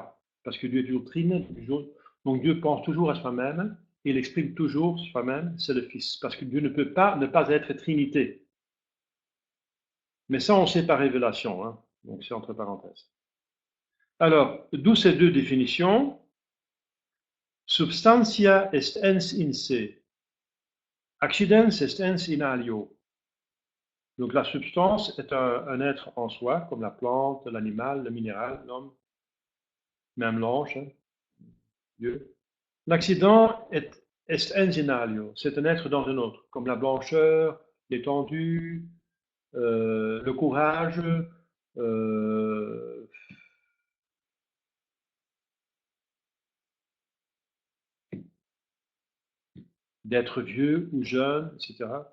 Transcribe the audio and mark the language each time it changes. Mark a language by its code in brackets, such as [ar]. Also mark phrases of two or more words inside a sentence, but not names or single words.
[fr] Parce que Dieu est toujours trine, donc Dieu pense toujours à soi-même, il exprime toujours soi-même, c'est le Fils. Parce que Dieu ne peut pas ne pas être Trinité. Mais ça, on sait par révélation, hein, donc c'est entre parenthèses. Alors, d'où ces deux définitions. [la] Substantia est ens in se, accidens est ens in alio. [fr] Donc la substance est un être en soi, comme la plante, l'animal, le minéral, l'homme, même l'ange, hein, Dieu. L'accident est [la] ens in alio, [fr] c'est un être dans un autre, comme la blancheur, l'étendue, le courage, euh, d'être vieux ou jeune, etc.